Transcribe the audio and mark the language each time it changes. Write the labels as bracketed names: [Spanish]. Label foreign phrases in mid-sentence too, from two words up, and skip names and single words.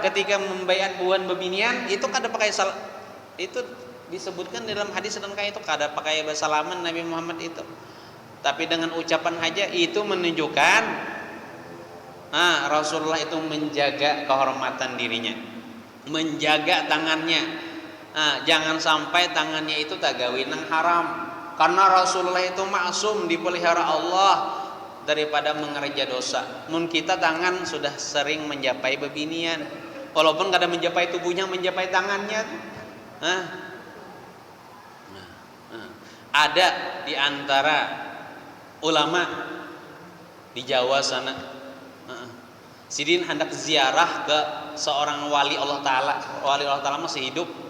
[Banjar] Ketika membaiat buan bebinian itu kada pakai itu disebutkan dalam hadis dan kayak itu kada pakai bersalaman Nabi Muhammad itu, tapi dengan ucapan saja. [Indonesian] Itu menunjukkan Rasulullah itu menjaga kehormatan dirinya, menjaga tangannya. [Banjar] Jangan sampai tangannya itu tak gawin yang haram, karena Rasulullah itu maksum, dipelihara Allah daripada mengerja dosa. Mun kita tangan sudah sering menjapai bebinian, walaupun kada menjapai tubuhnya, menjapai tangannya. Ada di antara ulama di Jawa sana, sidin hendak ziarah ke seorang wali [Arabic] Allah Ta'ala [Banjar] masih hidup.